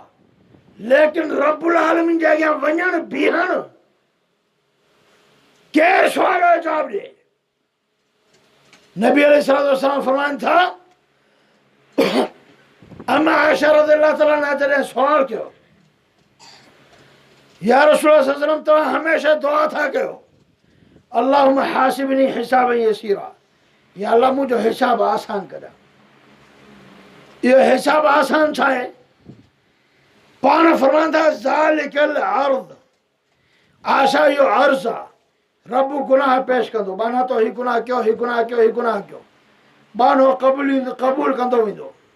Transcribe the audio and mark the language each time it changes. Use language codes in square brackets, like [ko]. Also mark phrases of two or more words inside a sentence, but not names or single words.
[sd] लेकिन रब्बुल आलमीन जे अॻियां वञणु बीहणु, केरु सुवाल जो जवाबु ॾिए? नबी अलैहिस्सलाम फरमाइनि था अम्मा आयशा [ar] رضي الله تعالى عنها [sd] जॾहिं सुवाल कयो, [ar] يا رسول الله صلى الله عليه وسلم [sd] तव्हां हमेशह दुआ था कयो, [ar] اللهم حاسبني حسابا يسيرا, [sd] या अल्लाह मुंहिंजो हिसाब आसान करिया। इहो हिसाब आसान छा आहे? पाण फरमाइनि था [ar] ذلك العرض, [sd] आशा इहो अर्ज़ आहे। रब गुनाह पेश कंदो, माना तो हीउ गुनाह कयो, हीउ गुनाह कयो, हीउ गुनाह कयो, बानो क़बूल कंदो वेंदो।